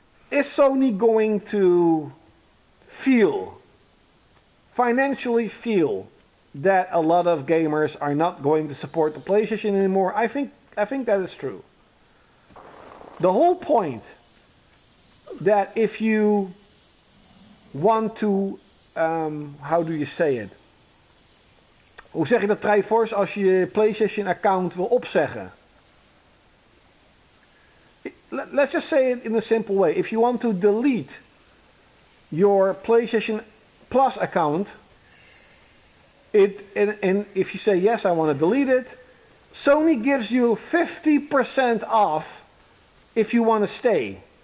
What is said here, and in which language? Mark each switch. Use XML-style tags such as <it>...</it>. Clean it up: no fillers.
<en>Is Sony going to financially feel that a lot of gamers are not going to support the PlayStation anymore? I think that is true. The whole point that if you want to, how do you say it?</en> <nl>Hoe zeg je dat, Triforce, als je je PlayStation account wil opzeggen?</nl> <en>Let's just say it in a simple way. If you want to delete your PlayStation Plus account, and if you say yes, I want to delete it, Sony gives you 50% off if you want to stay.</en>